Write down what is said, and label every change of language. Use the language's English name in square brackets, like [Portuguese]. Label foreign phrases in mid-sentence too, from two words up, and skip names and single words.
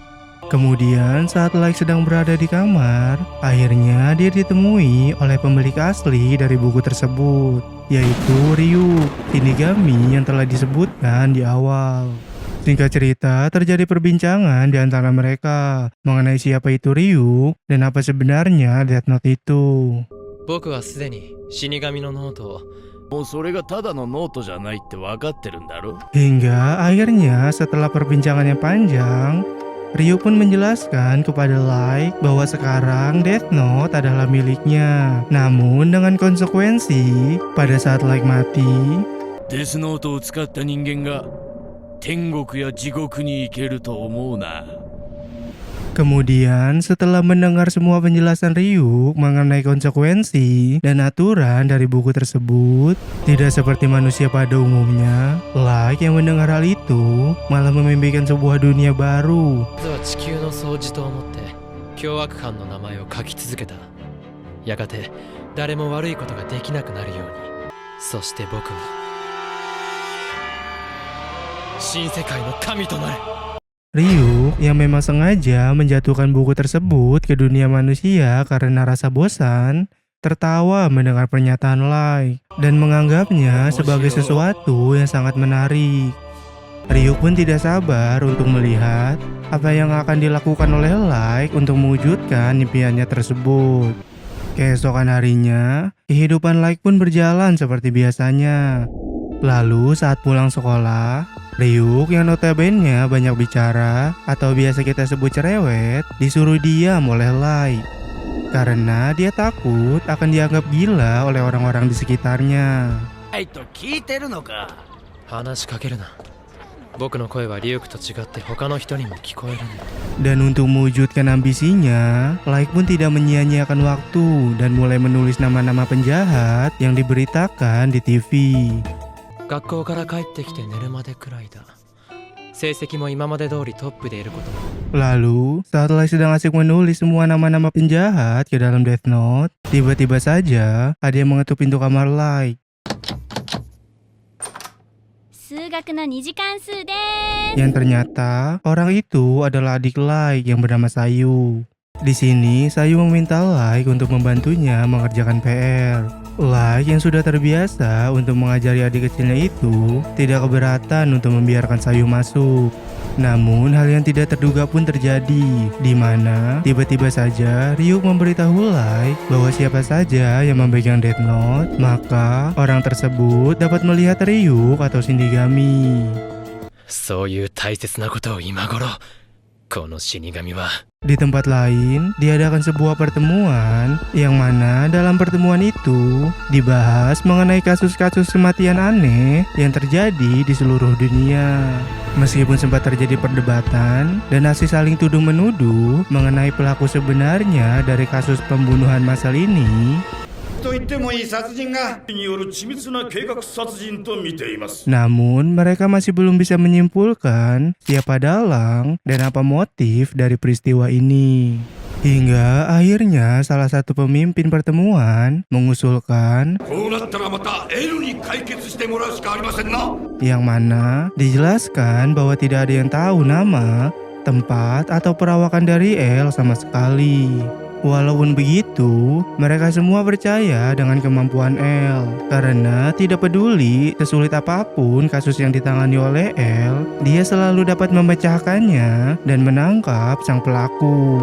[Indonesian] Kemudian saat Light sedang berada di kamar, akhirnya dia ditemui oleh pemilik asli dari buku tersebut, yaitu Ryu, Shinigami yang telah disebutkan di awal. Singkat cerita, terjadi perbincangan di antara mereka mengenai siapa itu Ryu dan apa sebenarnya Death Note itu. [Japanese] 僕はすでに死神のノートをもうそれがただのノートじゃないって分かってるんだろ [Indonesian] Hingga akhirnya setelah perbincangan yang panjang, Ryu pun menjelaskan kepada Light bahwa sekarang Death Note adalah miliknya. Namun dengan konsekuensi, pada saat Light mati, [Japanese] デスノートを使った人間が天国や地獄に行けると思うな [Indonesian] kemudian setelah mendengar semua penjelasan Ryu mengenai konsekuensi dan aturan dari buku tersebut, tidak seperti manusia pada umumnya, Light yang mendengar hal itu malah memimpikan sebuah dunia baru. [Japanese] まずは地球の掃除と思って凶悪犯の名前を書き続けたやがて誰も悪いことができなくなるようにそして僕は新世界の神となる [Indonesian] Ryuk yang memang sengaja menjatuhkan buku tersebut ke dunia manusia karena rasa bosan, tertawa mendengar pernyataan Light dan menganggapnya sebagai sesuatu yang sangat menarik. Ryuk pun tidak sabar untuk melihat apa yang akan dilakukan oleh Light untuk mewujudkan impiannya tersebut. Keesokan harinya, kehidupan Light pun berjalan seperti biasanya. Lalu saat pulang sekolah, Ryuk yang notabene banyak bicara atau biasa kita sebut cerewet disuruh diam oleh Light karena dia takut akan dianggap gila oleh orang-orang di sekitarnya. [Japanese] 聞いてるのか。話しかけるな。僕の声はリュウクと違って他の人にも聞こえるんだ。 [Indonesian] Dan untuk mewujudkan ambisinya, Light pun tidak menyia-nyiakan waktu dan mulai menulis nama-nama penjahat yang diberitakan di TV. [Japanese] 学校から帰ってきて寝るまでくらいだ。成績も今まで通りトップでいることも。 [Indonesian] Lalu, saat Light sedang asik menulis semua nama-nama penjahat ke dalam Death Note, tiba-tiba saja ada yang mengetuk pintu kamar Light. [Japanese] 数学の2次関数です。 [Indonesian] Yang ternyata orang itu adalah adik Light yang bernama Sayu. Di sini, Sayu meminta Light untuk membantunya mengerjakan PR. Light yang sudah terbiasa untuk mengajari adik kecilnya itu tidak keberatan untuk membiarkan Sayu masuk. Namun hal yang tidak terduga pun terjadi, di mana tiba-tiba saja Ryuk memberitahu Light bahwa siapa saja yang memegang Death Note, maka orang tersebut dapat melihat Ryuk atau Shinigami. [Japanese] そういう大切なことを今頃、この死神は。 [Indonesian] Di tempat lain, diadakan sebuah pertemuan yang mana dalam pertemuan itu dibahas mengenai kasus-kasus kematian aneh yang terjadi di seluruh dunia. Meskipun sempat terjadi perdebatan dan aksi saling tuduh-menuduh mengenai pelaku sebenarnya dari kasus pembunuhan massal ini, [Japanese] と言ってもいい殺人がによる緻密な計画殺人と見ています。 [Indonesian] namun mereka masih belum bisa menyimpulkan siapa dalang dan apa motif dari peristiwa ini. Hingga akhirnya salah satu pemimpin pertemuan mengusulkan [Japanese] こうなったらまた L に解決してもらうしかありませんな。 [Indonesian] yang mana dijelaskan bahwa tidak ada yang tahu nama, tempat, atau perawakan dari L sama sekali. Walaupun begitu, mereka semua percaya dengan kemampuan L karena tidak peduli sesulit apapun kasus yang ditangani oleh L, dia selalu dapat memecahkannya dan menangkap sang pelaku.